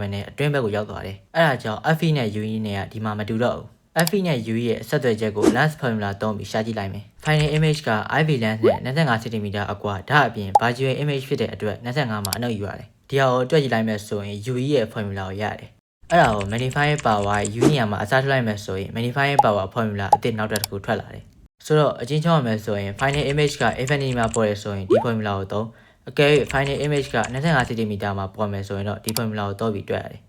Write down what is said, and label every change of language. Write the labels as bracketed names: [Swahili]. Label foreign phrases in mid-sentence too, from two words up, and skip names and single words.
[Burmese] နဲ့အတွင်းဘက်ကိုရောက်သွားတယ်အဲ့ဒါကြောင့် fe နဲ့ u နဲ့ကဒီမှာမတူတော့ဘူးfe နဲ့ u ရဲ့ဆက်သွယ်ချက်ကို [English] lens formula [Burmese] သုံးပြီးရှာကြည့်လိုက်မယ် [English] final image [Burmese] က [English] iris lens [Burmese] နဲ့25 cm အကွာဒါအပြင် [English] virtual image [Burmese] ဖြစ်တဲ့အတွက်25မှာအနှုတ်ယူရတယ်ဒီဟာကိုတွက်ကြည့်လိုက်မယ်ဆိုရင် u ရဲ့ formula ကိုရတယ်အဲ့ဒါကို [English] magnifying power [Burmese] u နေရာမှာအစားထိုးလိုက်မယ်ဆိုရင် [English] magnifying power formula [Burmese] အသစ်နောက်တစ်ခုထွက်လာတယ်ဆိုတော့အချင်းချောင်းရမယ်ဆိုရင် [English] final image [Burmese] က infinity မှာပေါ်ရဆိုရင်ဒီ formula ကိုသုံးအကယ်၍ [English] final image [Burmese] က25 cm မှာပေါ်မယ်ဆိုရင်တော့ဒီ formula ကိုသုံးပြီးတွက်ရတယ်